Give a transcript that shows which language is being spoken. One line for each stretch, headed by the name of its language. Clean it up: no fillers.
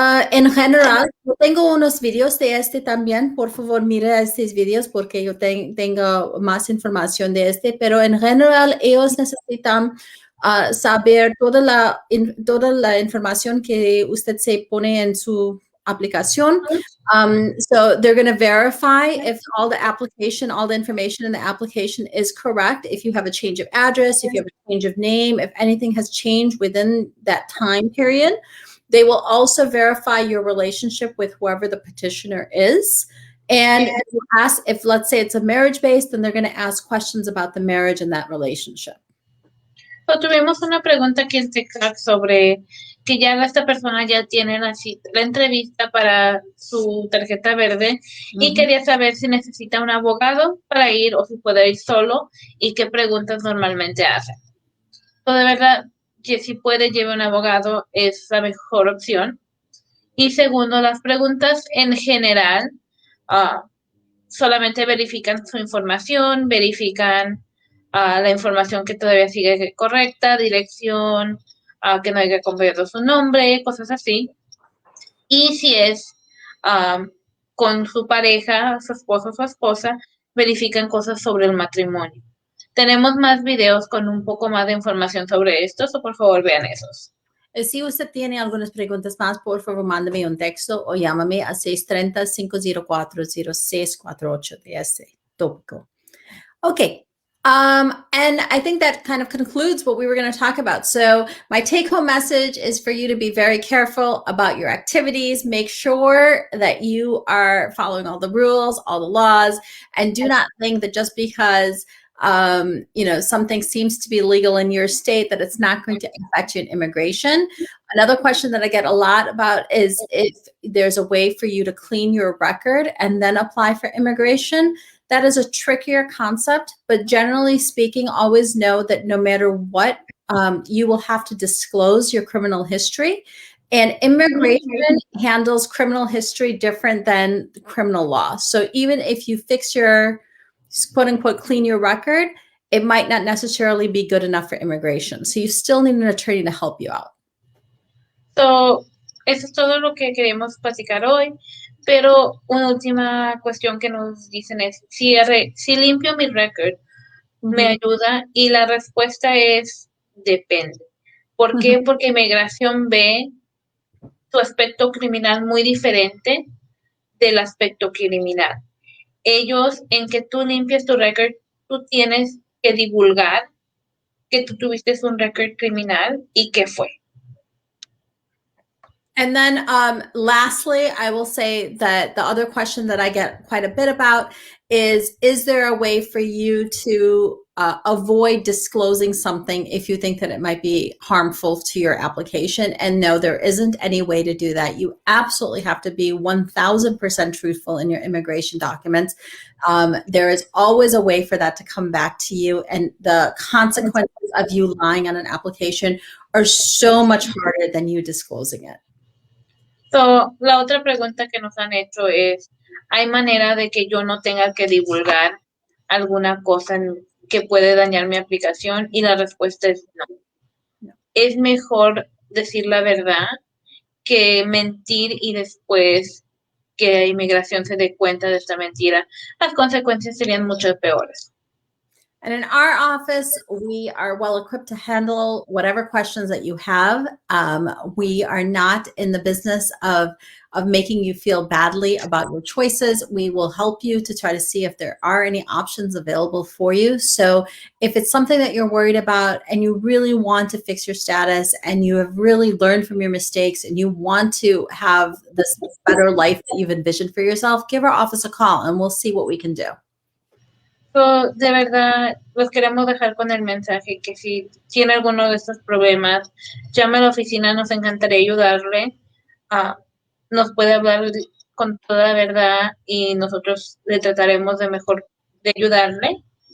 Spanish: En general, yo tengo unos videos de este también. Por favor, mire estos videos porque yo tengo más información de este. Pero en general, ellos necesitan saber toda la información que usted se pone en su aplicación.
English: So they're going to verify if all the information in the application is correct. If you have a change of address, if you have a change of name, if anything has changed within that time period. They will also verify your relationship with whoever the petitioner is. And if let's say it's a marriage-based, then they're going to ask questions about the marriage and that relationship.
Spanish: So, tuvimos una pregunta aquí en TikTok sobre que ya esta persona ya tiene la entrevista para su tarjeta verde y quería saber si necesita un abogado para ir o si puede ir solo y qué preguntas normalmente hacen. So, de verdad, que si puede llevar un abogado es la mejor opción. Y segundo, las preguntas en general solamente verifican su información, verifican la información que todavía sigue correcta, dirección, que no haya cambiado su nombre, cosas así. Y si es con su pareja, su esposo o su esposa, verifican cosas sobre el matrimonio. Tenemos más videos con un poco más de información sobre esto, o por favor vean esos. Si usted tiene algunas preguntas más, por favor, mándame un texto o llámame a 630-504-0648 de este tópico.
English: Okay. And I think that kind of concludes what we were going to talk about. So my take-home message is for you to be very careful about your activities. Make sure that you are following all the rules, all the laws, and do not think that just because something seems to be legal in your state that it's not going to affect you in immigration. Another question that I get a lot about is if there's a way for you to clean your record and then apply for immigration. that is a trickier concept, but generally speaking, always know that no matter what, you will have to disclose your criminal history. And immigration handles criminal history different than criminal law. So even if you fix your, quote unquote, clean your record, it might not necessarily be good enough for immigration. So you still need an attorney to help you out.
Spanish: So, eso es todo lo que queremos platicar hoy, pero una última cuestión que nos dicen es, si limpio mi record, ¿me ayuda? Y la respuesta es, depende. ¿Por qué? Porque inmigración ve tu aspecto criminal muy diferente del aspecto criminal. Ellos, en que tú limpies tu record, tú tienes que divulgar que tú tuviste un record criminal y qué fue.
English: And then lastly, I will say that the other question that I get quite a bit about is there a way for you to avoid disclosing something if you think that it might be harmful to your application? And no, there isn't any way to do that. You absolutely have to be 1000% truthful in your immigration documents. There is always a way for that to come back to you, and the consequences of you lying on an application are so much harder than you disclosing it.
Spanish: So, la otra pregunta que nos han hecho es, ¿hay manera de que yo no tenga que divulgar alguna cosa que puede dañar mi aplicación? Y la respuesta es no. Es mejor decir la verdad que mentir y después que inmigración se dé cuenta de esta mentira. Las consecuencias serían mucho peores.
English: And in our office, we are well equipped to handle whatever questions that you have. We are not in the business of making you feel badly about your choices. We will help you to try to see if there are any options available for you. So if it's something that you're worried about and you really want to fix your status and you have really learned from your mistakes and you want to have this better life that you've envisioned for yourself, give our office a call and we'll see what we can do.
Spanish: So, de verdad, los queremos dejar con el mensaje que si tiene alguno de estos problemas, llame a la oficina, nos encantaría ayudarle. Nos puede hablar con toda la verdad y nosotros le trataremos de ayudarle.